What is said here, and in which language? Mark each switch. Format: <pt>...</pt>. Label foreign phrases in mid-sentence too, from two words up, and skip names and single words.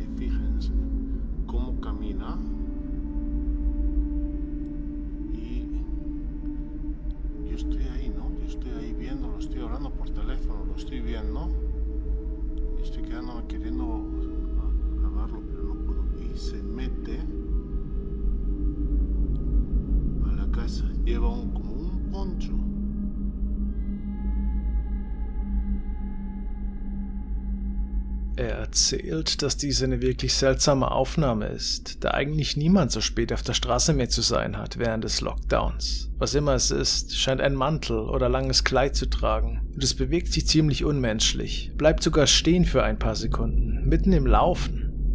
<es>Fíjense cómo camina y yo estoy ahí, ¿no? Yo estoy ahí viendo, lo estoy hablando por teléfono, lo estoy viendo y estoy quedándome queriendo grabarlo, pero no puedo. Y se mete a la casa, lleva como un poncho.</es> <de>Er erzählt, dass dies eine wirklich seltsame Aufnahme ist, da eigentlich niemand so spät auf der Straße mehr zu sein hat während des Lockdowns. Was immer es ist, scheint ein Mantel oder langes Kleid zu tragen und es bewegt sich ziemlich unmenschlich, bleibt sogar stehen für ein paar Sekunden, mitten im Laufen.</de>